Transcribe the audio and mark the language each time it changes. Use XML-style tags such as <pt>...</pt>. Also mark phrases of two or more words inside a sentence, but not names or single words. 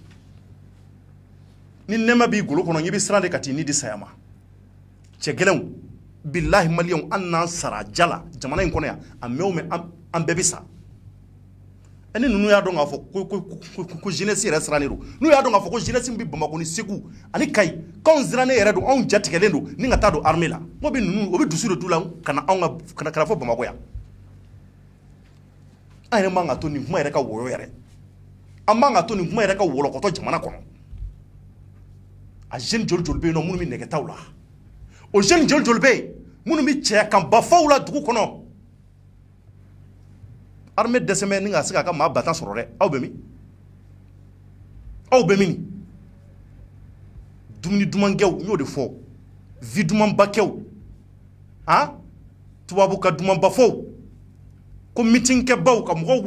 <bm>ni nɛɛma b'i golo kɔnɔ ɲɛ bɛ siran de ka t'i ni di saya ma cɛ gɛlɛnw bilahi maliyɛnw an n'an sara ja la jamana in kɔnɔ yan a mɛn o mɛn an bɛɛ bɛ sa ni ninnu y'a dɔn k'a fɔ ko jeunesse yɛrɛ sirannen don n'u y'a dɔn k'a fɔ ko jeunesse min bɛ Bamakɔ ni Segu ani Kayi k'anw sirannen yɛrɛ don anw jatigɛlen don ni ka taa don armée la o bɛ ninnu o bɛ dusu de t'u la ka na anw ka kana fɔ Bamakɔ yan an yɛrɛ man ka to nin kuma yɛrɛ ka woyo yɛrɛ an man ka to nin kuma yɛrɛ ka wɔlɔkɔtɔ jamana kɔnɔ a jeune jol jol be no munu mi negetaw la o jeune jol jol be munu mi cɛ kan bafaw la dugu kɔnɔ armée dɛsɛmɛ ni ka se ka maa batan sɔrɔ dɛ aw bɛ min aw bɛ min dumuni dumankɛw n y'o de fɔ vie dumanbakɛw tubabu ka dumanbafɔw ko meeting kɛbaw ka mɔgɔw</bm>